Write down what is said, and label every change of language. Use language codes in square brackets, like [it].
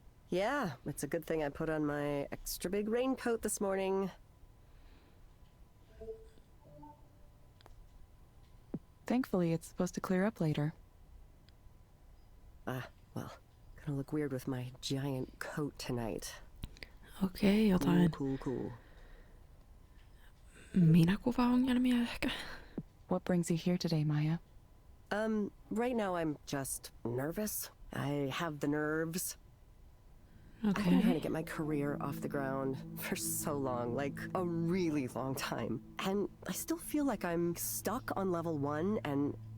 [en] Yeah, it's a good thing I put on my extra big raincoat this morning. Thankfully, it's supposed to clear up later. Well, gonna look weird with my giant coat tonight. [fi] Okei, jotain [en] Cool. [fi] minäkuvaongelmia ehkä. [en] What brings you here today, Maya? Right now I'm just nervous. I have the nerves. I've been [fi] Okei. [en] trying to get my career off the ground for so long, like a really long time. And I still feel like I'm stuck on level 1 and...